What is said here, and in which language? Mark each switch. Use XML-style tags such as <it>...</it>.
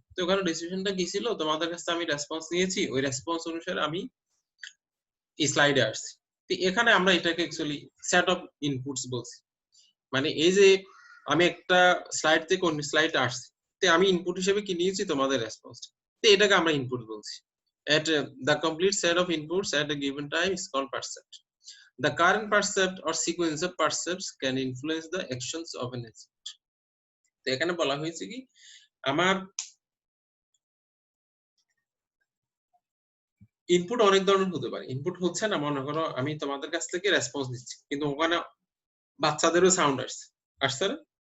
<bn>তো ওখানে ডিসিশনটা কি ছিল? তোমাদের কাছে আমি রেসপন্স নিয়েছি, ওই রেসপন্স অনুসারে আমি এই স্লাইডে আসছি। তো এখানে আমরা এটাকে অ্যাকচুয়ালি সেট অফ ইনপুটস বলছি। মানে এই যে আমি একটা স্লাইড থেকে অন্য স্লাইডে আসছি, তো আমি ইনপুট হিসেবে কি নিয়েছি? তোমাদের রেসপন্স। তো এটাকে আমরা ইনপুট বলছি।</bn> <en>At the complete set of inputs at a given time is called percept. The current percept or sequence of percepts can influence the actions of an agent.</en> <bn>তো এখানে বলা হয়েছে কি আমার ইনপুট অনেক ধরনের হতে পারে। ইনপুট হচ্ছে না, মনে করো আমি তোমাদের কাছ থেকে রেসপন্স দিচ্ছি, কিন্তু ওখানে বাচ্চাদেরও সাউন্ড আসছে না?</bn>